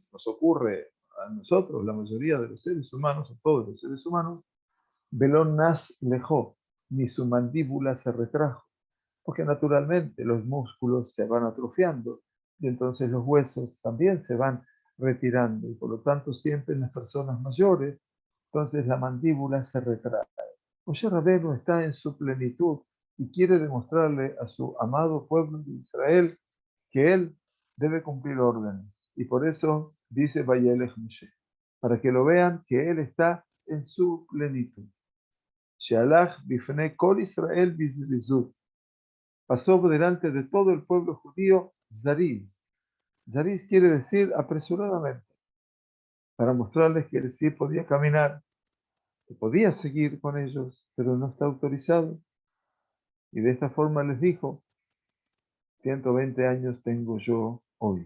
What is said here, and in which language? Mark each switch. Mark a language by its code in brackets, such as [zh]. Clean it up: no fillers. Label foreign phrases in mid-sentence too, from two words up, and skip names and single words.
[es] nos ocurre a nosotros, la mayoría de los seres humanos, o todos los seres humanos, [he] ולא נס לחה, [es] ni su mandíbula se retrajo, porque naturalmente los músculos se van atrofiando y entonces los huesos también se van retirando y por lo tanto siempre en las personas mayores, entonces la mandíbula se retrae. Moshe Rabbeinu está en su plenitud y quiere demostrarle a su amado pueblo de Israel que él debe cumplir órdenes. Y por eso dice [he] וילך משה, [es] para que lo vean que él está en su plenitud. [he] שהלך בפני כל ישראל בזריזות. [es] Pasó delante de todo el pueblo judío zariz. Zariz quiere decir apresuradamente, para mostrarles que él sí podía caminar, que podía seguir con ellos, pero no está autorizado. Y de esta forma les dijo, 120 años tengo yo hoy.